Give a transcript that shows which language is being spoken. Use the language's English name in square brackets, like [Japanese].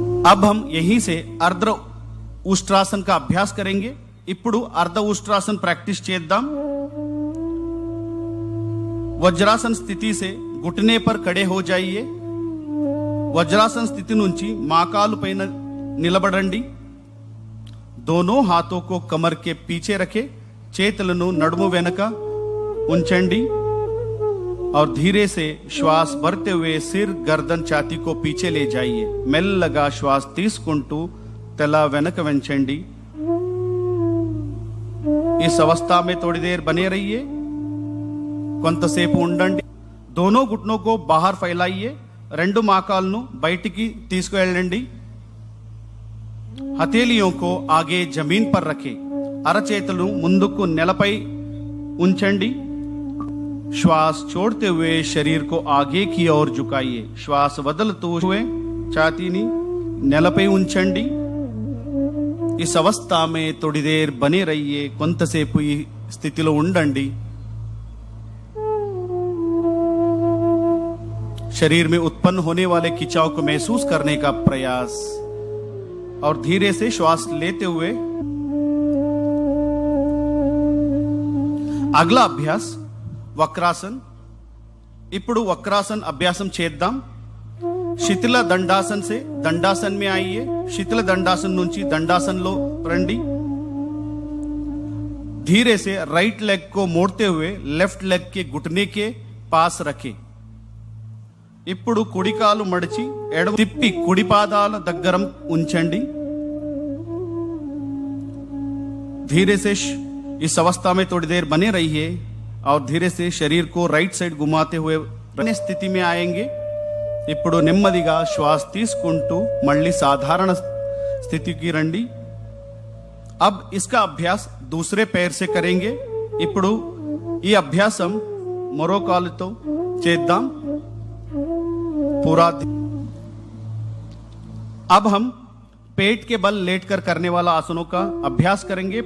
[Hindi] अब हम यहीं से अर्ध उष्ट्रासन का अभ्यास करेंगे। [Telugu] ఇప్పుడు अर्ध उष्ट्रासन प्रैक्टिस చేద్దాం। [Hindi] वज्रासन स्थिति से घुटने पर खड़े हो जाइए। [Telugu] वज्रासन स्थिति నుంచి మాకాలు పైన నిలబడండి। [Hindi] दोनों हाथों को कमर के पीछे रखें। [Telugu] చేతులను నడుము వెనక ఉంచండి [Hindi] और धीरे से श्वास भरते हुए सिर, गर्दन, छाती को पीछे ले जाइए। [Telugu] మెల్లగా श्वास తీసుకుంటూ తల వెనక వంచండి। [Hindi] इस अवस्था में थोड़ी देर बने रहिए। [Telugu] కొంతసేపు ఉండండి। [Hindi] दोनों घुटनों को बाहर फैलाइए। [Telugu] రెండు మాకాలను బయటికి తీసుకువెళ్ళండి। [Hindi] हथेलियों को आगे जमीन पर रखें। [Telugu] అరచేతులు ముందుకు నేలపై ఉంచండి। [Hindi] श्वास छोड़ते हुए शरीर को आगे की ओर झुकाइए। [Telugu] श्वास వదులుతూ ఛాతీని నేలపై ఉంచండి। [Hindi] इस अवस्था में थोड़ी देर बने रहिए। [Telugu] కొంతసేపు ఈ స్థితిలో ఉండండి। [Hindi] शरीर में उत्पन्न होने वाले खिंचाव को महसूस करने का प्रयास और धीरे से श्वास लेते हुए। अगला अभ्यास वक्रासन। [Telugu] ఇప్పుడు वक्रासन अभ्यासम చేద్దాం। [Hindi] శిథిల దండాసన్ से దండాసన్ में आइए। [Telugu] శిథిల దండాసన్ నుంచి దండాసన్ లో రండి। [Hindi] धीरे से राइट लेग को मोड़ते हुए लेफ्ट लेग के घुटने के पास रखें. [Telugu] ఇప్పుడు కుడి కాలు మడిచి ఎడమ తిప్పి కుడి పాదాల దగ్గర ఉంచండి. [Hindi] धीरे से इस अवस्था में थोड़ी देर बने रहिए और धीरे से शरीर को राइट साइड घुमाते हुए स्थिति में आएंगे. [Telugu] ఇప్పుడు నెమ్మదిగా శ్వాస తీసుకుంటూ మళ్ళీ సాధారణ స్థితికి రండి. [Hindi] अब इसका अभ्यास दूसरे पैर से करेंगे. [Telugu] ఇప్పుడు ఈ అభ్యాసం మరో కాలుతో చేద్దాం. [Hindi] पूरा अब हम पेट के बल लेटकर करने वाला आसनों का अभ्यास करेंगे.